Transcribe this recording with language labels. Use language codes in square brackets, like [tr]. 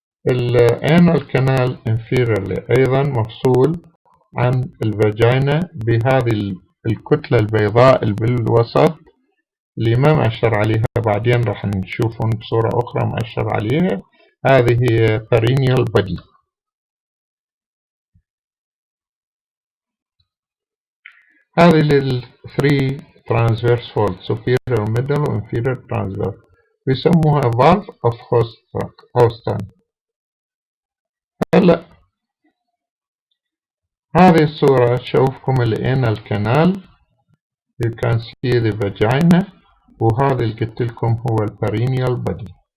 [ar] الanal canal inferiorly أيضا مفصول عن الفاجينا بهذه الكتلة البيضاء اللي بالوسط اللي ما مأشر عليها، بعدين راح نشوفهم بصورة أخرى مأشر عليها. هذه هي perineal body. [en] هذه ال 3 transverse fold superior middle و inferior transverse [ar] بيسموها [en] valve of Houston. [ar] هلا هذه الصورة تشوفكم الانال canal. [en] you can see the vagina، [ar] وهذا اللي قلت لكم هو [en] perineal body.